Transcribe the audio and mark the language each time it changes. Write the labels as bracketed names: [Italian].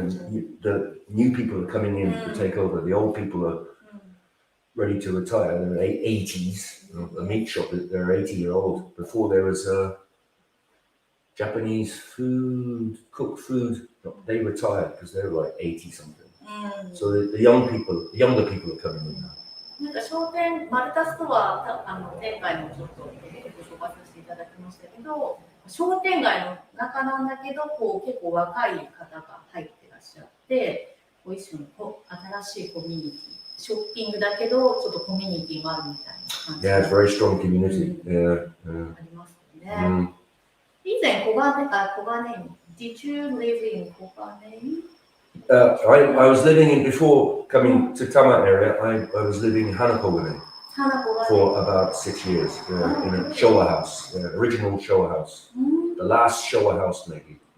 [English] The new people are coming in to take over. The old people are ready to retire. They're 80s. A meat shop. They're 80-year-old. Before there was Japanese food, cooked food. They retired because they were like 80 something. So the younger people are coming in now. [Japanese] なんか商店マルタストア前回もちょっとご紹介させていただきましたけど、商店街の中なんだけど結構若い方が入ってらっしゃって、一種の新しいコミュニティ、ショッピングだけどちょっとコミュニティもあるみたいな感じ。 [English] Yeah, it's very strong community. [Japanese] ありますよね。以前小金井 [English] Did you live in 小金井 I was living in, before coming to Tama area, I was living in Hanako for about 6 years, in a Showa house, original Showa house. The last Showa house maybe.